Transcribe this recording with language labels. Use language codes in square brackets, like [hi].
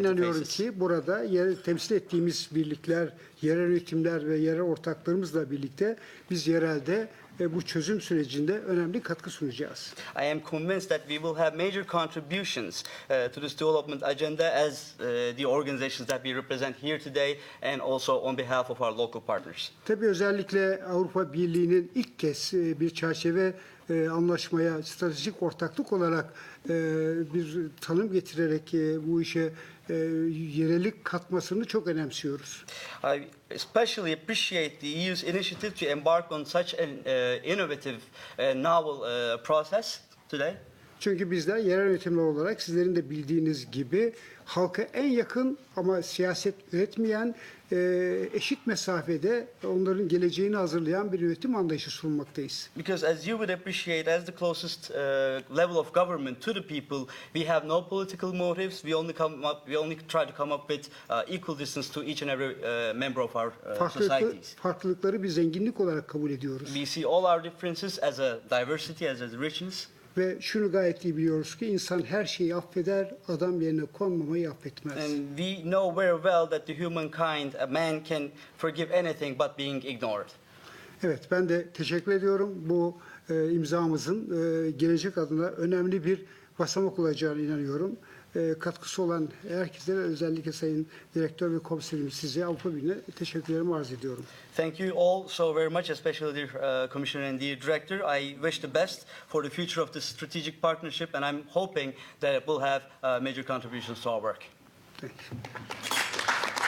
[tr] İnanıyorum [en] faces. [tr] ki burada temsil ettiğimiz birlikler, yerel yönetimler ve yerel ortaklarımızla birlikte biz yerelde bu çözüm sürecinde önemli katkı sunacağız. [en] I am convinced that we will have major contributions to this development agenda as the organizations that we represent here today and also on behalf of our local partners. [tr] Tabii özellikle Avrupa Birliği'nin ilk kez bir çerçeve anlaşmaya stratejik ortaklık olarak bir tanım getirerek bu işe yerellik katmasını çok önemsiyoruz. [en] I especially appreciate the EU's initiative to embark on such an innovative, novel process today. [tr] Çünkü bizler yerel yönetimler olarak sizlerin de bildiğiniz gibi halka en yakın ama siyaset üretmeyen, eşit mesafede onların geleceğini hazırlayan bir yönetim anlayışı sunmaktayız. [en] Because as you would appreciate, as the closest level of government to the people, we have no political motives. We only try to come up with equal distance to each and every member of our societies. [tr] Farklılıkları bir zenginlik olarak kabul ediyoruz. [en] We see all our differences as a diversity, as a richness. [tr] Ve şunu gayet iyi biliyoruz ki insan her şeyi affeder, adam yerine konmamayı affetmez. [en] And we know very well that the humankind, a man can forgive anything but being ignored. [tr] Evet, ben de teşekkür ediyorum. Bu imzamızın gelecek adına önemli bir basamak olacağına inanıyorum. Katkısı olan herkese ve özellikle Sayın Direktör ve Komiserimiz size Avrupa Birliği'ne teşekkürlerimi arz ediyorum. [en] Thank you all so very much, especially the Commissioner and the Director. I wish the best for the future of this strategic partnership, and I'm hoping that it will have major contributions to our work. Thank you.